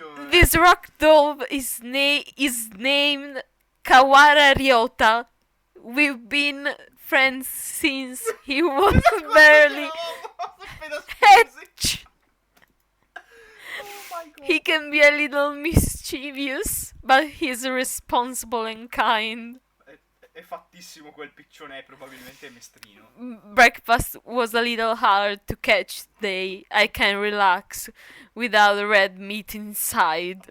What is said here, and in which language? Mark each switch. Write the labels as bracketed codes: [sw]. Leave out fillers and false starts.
[en] This rock dove is named Kawara Ryota. We've been friends since he was barely hatched. He can be a little mischievous, but he's responsible and kind. [it] È fattissimo quel piccione, probabilmente è mestrino. [en] Breakfast was a little hard to catch today. I can relax without red meat inside.